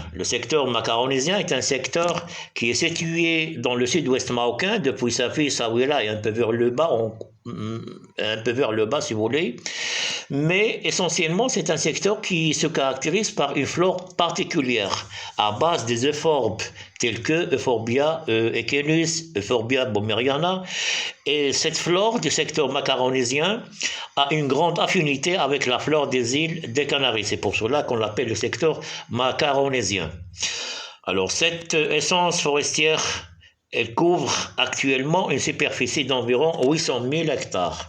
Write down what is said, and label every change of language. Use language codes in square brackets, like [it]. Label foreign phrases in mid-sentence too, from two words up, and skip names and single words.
[fr] Le secteur macaronésien est un secteur qui est situé dans le sud-ouest marocain, depuis Safi, Saouila et un peu vers le bas, si vous voulez. Mais essentiellement, c'est un secteur qui se caractérise par une flore particulière, à base des euphorbes, tels que Euphorbia equinus, Euphorbia bomeriana. Et cette flore du secteur macaronésien a une grande affinité avec la flore des îles des Canaries. C'est pour cela qu'on l'appelle le secteur macaronésien. Alors, cette essence forestière, elle couvre actuellement une superficie d'environ 800 000 hectares.